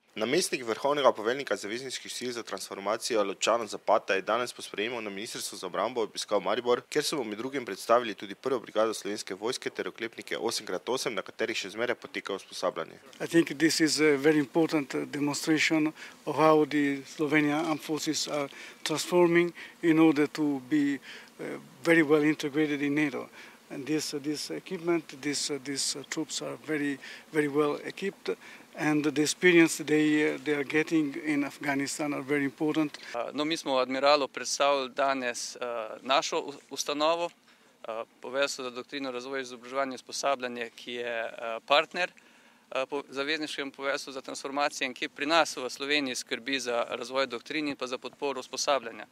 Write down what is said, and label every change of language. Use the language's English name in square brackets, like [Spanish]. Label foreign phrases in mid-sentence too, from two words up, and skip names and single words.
[Slovenian] Namestnik vrhovnega poveljnika zavezniških sil za transformacijo Luciano Zapata je danes po sprejemu na Ministrstvu za obrambo obiskal Maribor, kjer so mu med drugim predstavili tudi prvo brigado Slovenske vojske ter oklepnike 8x8, na katerih še zmeraj poteka usposabljanje. [English] I think this is a very important demonstration of how the Slovenian armed forces are transforming in order to be very well integrated in NATO. And this equipment, these troops are very well equipped, and the experience they are getting in Afghanistan are very important. [Slovenian] No, mi smo admiralu predstavili danes našo ustanovo, Poveljstvo za doktrino, razvoj, izobraževanje in usposabljanje, ki je partner zavezniškemu poveljstvu za transformacijo in ki pri nas v Sloveniji skrbi za razvoj doktrin in pa za podporo usposabljanja.